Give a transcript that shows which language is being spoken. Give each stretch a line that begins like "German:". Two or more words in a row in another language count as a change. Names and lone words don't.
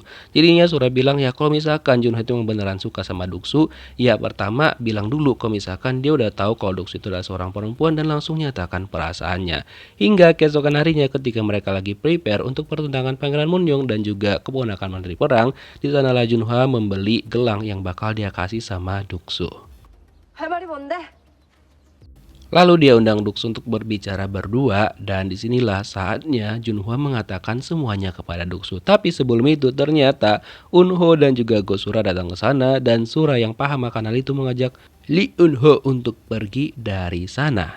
Indonesian: Jadinya Sura bilang ya kalau misalkan Junhwa itu beneran suka sama Doksu, ya pertama bilang dulu kalau misalkan dia udah tahu kalau Doksu itu adalah seorang perempuan dan langsung nyatakan perasaannya. Hingga keesokan harinya ketika mereka lagi prepare untuk pertunangan Pangeran Moonyong dan juga keponakan Menteri Perang, di sanalah Junhwa membeli gelang yang bakal dia kasih sama Doksu.
Korean: 할 말이 뭔데?
Indonesian: Lalu dia undang Doksu untuk berbicara berdua dan disinilah saatnya Junhwa mengatakan semuanya kepada Doksu. Tapi sebelum itu ternyata Eunho dan juga Go-sura datang ke sana dan Sura yang paham akan hal itu mengajak Lee Eunho untuk pergi dari sana.